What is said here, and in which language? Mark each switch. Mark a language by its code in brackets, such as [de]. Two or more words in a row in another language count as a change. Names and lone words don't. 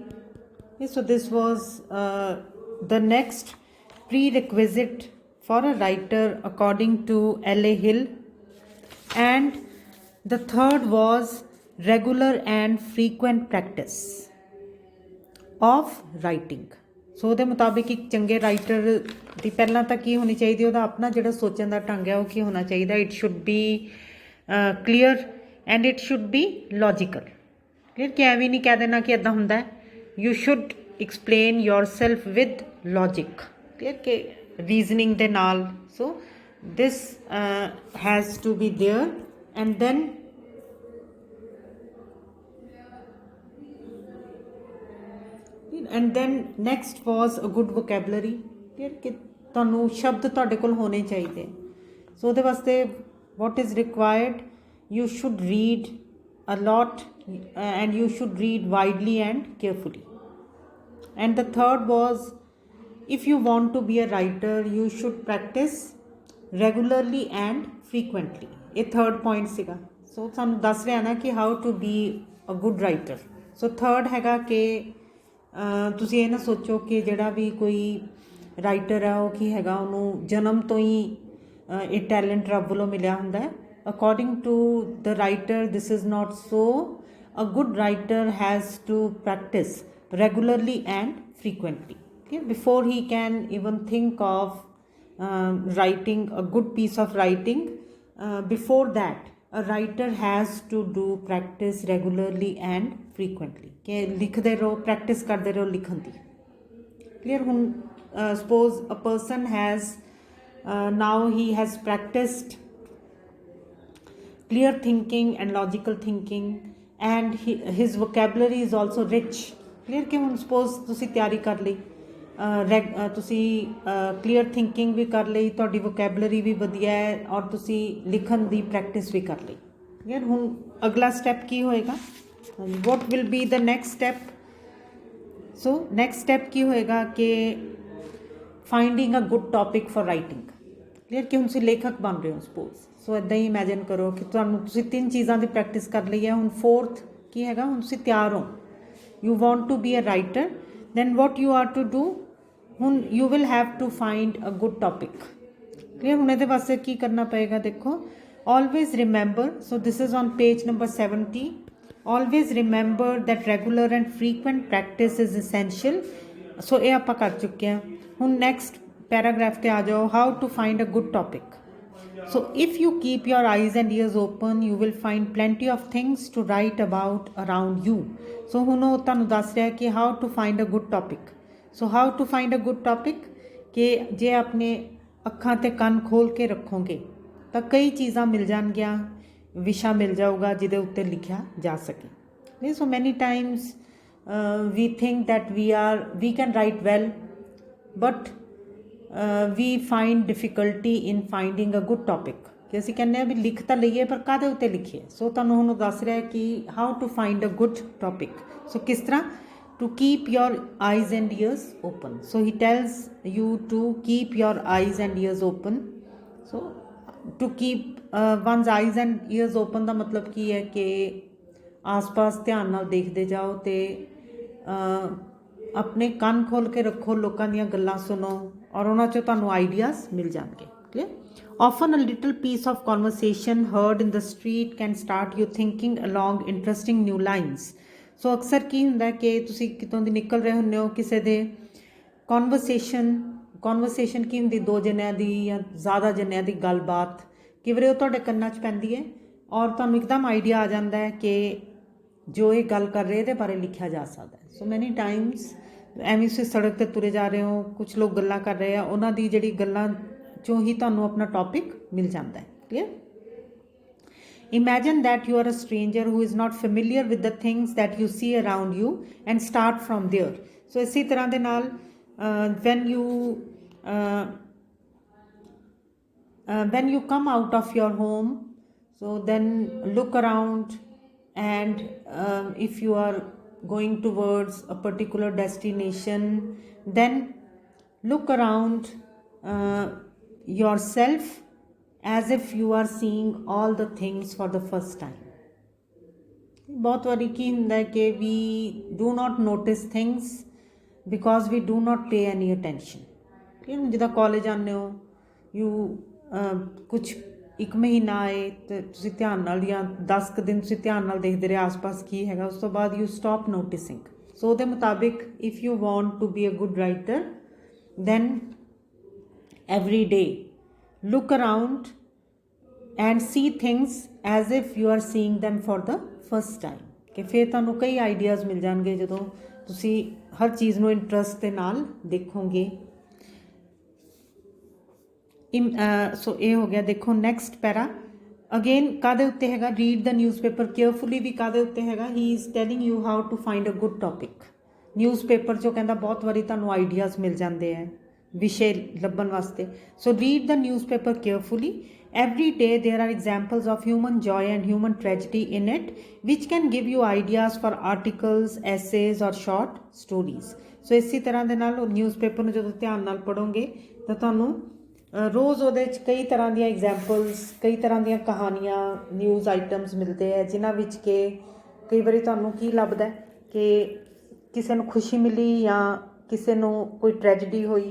[en] So this was the next prerequisite for a writer according to L.A. Hill. And the third was regular and frequent practice of writing. [pa] ਸੋ ਉਹਦੇ ਮੁਤਾਬਿਕ ਇੱਕ ਚੰਗੇ ਰਾਈਟਰ ਦੀ ਪਹਿਲਾਂ ਤਾਂ ਕੀ ਹੋਣੀ ਚਾਹੀਦੀ, ਉਹਦਾ ਆਪਣਾ ਜਿਹੜਾ ਸੋਚਣ ਦਾ ਢੰਗ ਹੈ ਉਹ ਕੀ ਹੋਣਾ ਚਾਹੀਦਾ. [en] it should be clear and it should be logical. [pa] ਕਲੀਅਰ ਕਿ ਐਵੇਂ ਨਹੀਂ ਕਹਿ ਦੇਣਾ ਕਿ ਇੱਦਾਂ ਹੁੰਦਾ. [en] You should explain yourself with logic, [pa] ਕਲੀਅਰ ਕਿ ਰੀਜ਼ਨਿੰਗ ਦੇ ਨਾਲ. [en] So this has to be there. And then next was a good vocabulary, [pa] ਕਲੀਅਰ ਕਿ ਤੁਹਾਨੂੰ ਸ਼ਬਦ ਤੁਹਾਡੇ ਕੋਲ ਹੋਣੇ ਚਾਹੀਦੇ. [en] So [pa] ਦੇ ਵਾਸਤੇ [en] what is required, you should read a lot and you should read widely and carefully. And the third was, if you want to be a writer, you should practice regularly and frequently. A third point siga. So [pa] ਸਾਨੂੰ ਦੱਸ ਰਿਹਾ ਨਾ ਕਿ [en] how to be a good writer. [pa] So third ਹੈਗਾ ਕਿ ਤੁਸੀਂ ਇਹ ਨਾ ਸੋਚੋ ਕਿ ਜਿਹੜਾ ਵੀ ਕੋਈ ਰਾਈਟਰ ਹੈ ਉਹ ਕੀ ਹੈਗਾ, ਉਹਨੂੰ ਜਨਮ ਤੋਂ ਹੀ ਇਹ ਟੈਲੈਂਟ ਰੱਬ ਵੱਲੋਂ ਮਿਲਿਆ ਹੁੰਦਾ ਹੈ. [en] According to the writer, this is not so. A good writer has to practice regularly and frequently, okay, before he can even think of writing a good piece of writing. Before that, a writer has to do practice regularly and frequently. [pa] Okay, ਲਿਖਦੇ ਰਹੋ, ਪ੍ਰੈਕਟਿਸ ਕਰਦੇ ਰਹੋ ਲਿਖਣ ਦੀ. Clear. [en] Suppose a person has now he has practiced clear thinking and logical thinking, and his vocabulary is also rich. [pa] ਕਲੀਅਰ ਕਿ ਹੁਣ ਸਪੋਜ਼ ਤੁਸੀਂ ਤਿਆਰੀ ਕਰ ਲਈ, ਤੁਸੀਂ [en] clear thinking [pa] ਵੀ ਕਰ ਲਈ, ਤੁਹਾਡੀ ਵੋਕੈਬਲਰੀ ਵੀ ਵਧੀਆ ਹੈ ਔਰ ਤੁਸੀਂ ਲਿਖਣ ਦੀ ਪ੍ਰੈਕਟਿਸ ਵੀ ਕਰ ਲਈ. [en] Clear. [pa] ਹੁਣ ਅਗਲਾ ਸਟੈਪ ਕੀ ਹੋਏਗਾ, [en] what will be the next step. So next step [pa] ਕੀ ਹੋਏਗਾ ਕਿ [en] finding a good topic for writing. [pa] ਕਲੀਅਰ ਕਿ ਹੁਣ ਤੁਸੀਂ ਲੇਖਕ ਬਣ ਰਹੇ ਹੋ ਸਪੋਜ਼. ਸੋ ਇੱਦਾਂ ਹੀ ਇਮੈਜਿਨ ਕਰੋ ਕਿ ਤੁਸੀਂ ਤਿੰਨ ਚੀਜ਼ਾਂ ਦੀ ਪ੍ਰੈਕਟਿਸ ਕਰ ਲਈ ਹੈ. ਹੁਣ ਫੋਰਥ ਕੀ ਹੈਗਾ, ਹੁਣ ਤੁਸੀਂ ਤਿਆਰ ਹੋ. [en] You want to be a writer, then what you are to do, you will have to find a good topic. Clear. [pa] ਹੁਣ ਇਹਦੇ ਵਾਸਤੇ ਕੀ ਕਰਨਾ ਪਏਗਾ, ਦੇਖੋ. [en] Always remember, so this is on page number 70. Always remember that regular and frequent practice is essential. [pa] So ਇਹ ਆਪਾਂ ਕਰ ਚੁੱਕੇ ਹਾਂ. ਹੁਣ [en] next paragraph [pa] ਤੇ ਆ ਜਾਓ, [en] how to find a good topic. So if you keep your eyes and ears open, you will find plenty of things to write about around you. [pa] So ਹੁਣ ਉਹ ਤੁਹਾਨੂੰ ਦੱਸ ਰਿਹਾ ਕਿ [en] how to find a good topic. So how to find a good topic, [pa] ਕਿ ਜੇ ਆਪਣੇ ਅੱਖਾਂ ਤੇ ਕੰਨ ਖੋਲ ਕੇ ਰੱਖੋਗੇ ਤਾਂ ਕਈ ਚੀਜ਼ਾਂ ਮਿਲ ਜਾਣਗੀਆਂ, ਵਿਸ਼ਾ ਮਿਲ ਜਾਊਗਾ ਜਿਹਦੇ ਉੱਤੇ ਲਿਖਿਆ ਜਾ ਸਕੇ. [en] So many times we think that we can write well, but we find difficulty in finding a good topic. [pa] ਕਿ ਅਸੀਂ ਕਹਿੰਦੇ ਹਾਂ ਵੀ ਲਿਖ ਤਾਂ ਲਈਏ ਪਰ ਕਾਹਦੇ ਉੱਤੇ ਲਿਖੀਏ. ਸੋ ਤੁਹਾਨੂੰ ਹੁਣ ਦੱਸ ਰਿਹਾ ਕਿ [en] how to find a good topic. ਸੋ [pa] ਕਿਸ ਤਰ੍ਹਾਂ [en] to keep your eyes and ears open. So he tells you to keep your eyes and ears open. [pa] So [en] to keep one's eyes and ears open [pa] ਦਾ ਮਤਲਬ ਕੀ ਹੈ ਕਿ ਆਸ-ਪਾਸ ਧਿਆਨ ਨਾਲ ਦੇਖਦੇ ਜਾਓ ਅਤੇ ਆਪਣੇ ਕੰਨ ਖੋਲ੍ਹ ਕੇ ਰੱਖੋ, ਲੋਕਾਂ ਦੀਆਂ ਗੱਲਾਂ ਸੁਣੋ ਔਰ ਉਹਨਾਂ 'ਚੋਂ ਤੁਹਾਨੂੰ ਆਈਡੀਆਜ਼ ਮਿਲ ਜਾਣਗੇ. ਕਲੀਅਰ. [en] Often a little piece of conversation heard in the street can start you thinking along interesting new lines. [pa] So ਅਕਸਰ ਕੀ ਹੁੰਦਾ ਕਿ ਤੁਸੀਂ ਕਿਤੋਂ ਦੀ ਨਿਕਲ ਰਹੇ ਹੁੰਦੇ ਹੋ, ਕਿਸੇ ਦੇ ਕਨਵਰਸੇਸ਼ਨ ਕੀ ਹੁੰਦੀ, ਦੋ ਜਣਿਆਂ ਦੀ ਜਾਂ ਜ਼ਿਆਦਾ ਜਣਿਆਂ ਦੀ ਗੱਲਬਾਤ, ਕਈ ਵਾਰੀ ਉਹ ਤੁਹਾਡੇ ਕੰਨਾਂ 'ਚ ਪੈਂਦੀ ਹੈ ਔਰ ਤੁਹਾਨੂੰ ਇੱਕਦਮ ਆਈਡੀਆ ਆ ਜਾਂਦਾ ਹੈ ਕਿ ਜੋ ਇਹ ਗੱਲ ਕਰ ਰਹੇ ਇਹਦੇ ਬਾਰੇ ਲਿਖਿਆ ਜਾ ਸਕਦਾ ਹੈ. [en] So many times [pa] ਐਵੇਂ ਤੁਸੀਂ ਸੜਕ 'ਤੇ ਤੁਰੇ ਜਾ ਰਹੇ ਹੋ, ਕੁਛ ਲੋਕ ਗੱਲਾਂ ਕਰ ਰਹੇ ਆ, ਉਹਨਾਂ ਦੀ ਜਿਹੜੀ ਗੱਲਾਂ 'ਚੋਂ ਹੀ ਤੁਹਾਨੂੰ ਆਪਣਾ ਟੌਪਿਕ ਮਿਲ ਜਾਂਦਾ ਹੈ. [en] Clear. Imagine that you are a stranger who is not familiar with the things that you see around you and start from there. So [pa] ਇਸੇ ਤਰ੍ਹਾਂ ਦੇ ਨਾਲ [en] uh, when you come out of your home, so then look around, and if you are going towards a particular destination, then look around yourself as if you are seeing all the things for the first time. [pa] ਬਹੁਤ ਵਾਰੀ ਕੀ ਹੁੰਦਾ ਹੈ ਕਿ [en] we do not notice things because we do not pay any attention. [pa] ਠੀਕ ਹੈ, ਜਿੱਦਾਂ ਕਾਲਜ ਆਉਂਦੇ ਹੋ, ਯੂ ਕੁਛ ਇੱਕ ਮਹੀਨਾ ਆਏ ਅਤੇ ਤੁਸੀਂ ਧਿਆਨ ਨਾਲ, ਜਾਂ 10 ਕੁ ਦਿਨ ਤੁਸੀਂ ਧਿਆਨ ਨਾਲ ਦੇਖਦੇ ਰਹੇ ਆਸ-ਪਾਸ ਕੀ ਹੈਗਾ, ਉਸ ਤੋਂ ਬਾਅਦ [en] you stop noticing. ਸੋ [pa] ਉਹਦੇ ਮੁਤਾਬਿਕ [en] if you want to be a good writer, then every day look around and see things as if you are seeing them for the first time. [pa] ਕਿ ਫਿਰ ਤੁਹਾਨੂੰ ਕਈ ਆਈਡੀਆਜ਼ ਮਿਲ ਜਾਣਗੇ ਜਦੋਂ ਤੁਸੀਂ ਹਰ ਚੀਜ਼ ਨੂੰ ਇੰਟਰਸਟ ਦੇ ਨਾਲ ਦੇਖੋਗੇ. ਸੋ ਇਹ ਹੋ ਗਿਆ. [en] ਦੇਖੋ next para again [pa] ਕਾਹਦੇ ਉੱਤੇ ਹੈਗਾ, [en] read the newspaper carefully [pa] ਵੀ ਕਾਹਦੇ ਉੱਤੇ ਹੈਗਾ, [en] he is telling you how to find a good topic. [pa] ਨਿਊਜ਼ਪੇਪਰ 'ਚੋਂ ਕਹਿੰਦਾ ਬਹੁਤ ਵਾਰੀ ਤੁਹਾਨੂੰ ਆਈਡੀਆਜ਼ ਮਿਲ ਜਾਂਦੇ ਹੈ ਵਿਸ਼ੇ ਲੱਭਣ ਵਾਸਤੇ. [en] So read the newspaper carefully. Every day there are examples of human joy and human tragedy in it, which can give you ideas for articles, essays or short stories. [pa] So ਇਸੇ ਤਰ੍ਹਾਂ ਦੇ ਨਾਲ ਨਿਊਜ਼ਪੇਪਰ ਨੂੰ ਜਦੋਂ ਧਿਆਨ ਨਾਲ ਪੜ੍ਹੋਗੇ ਤਾਂ ਤੁਹਾਨੂੰ ਰੋਜ਼ ਉਹਦੇ 'ਚ ਕਈ ਤਰ੍ਹਾਂ ਦੀਆਂ ਐਗਜ਼ਾਮਪਲਸ, ਕਈ ਤਰ੍ਹਾਂ ਦੀਆਂ ਕਹਾਣੀਆਂ, [en] news items [pa] ਮਿਲਦੇ ਹੈ, ਜਿਨ੍ਹਾਂ ਵਿੱਚ ਕਿ ਕਈ ਵਾਰੀ ਤੁਹਾਨੂੰ ਕੀ ਲੱਭਦਾ ਕਿ ਕਿਸੇ ਨੂੰ ਖੁਸ਼ੀ ਮਿਲੀ ਜਾਂ ਕਿਸੇ ਨੂੰ ਕੋਈ ਟ੍ਰੈਜਡੀ ਹੋਈ.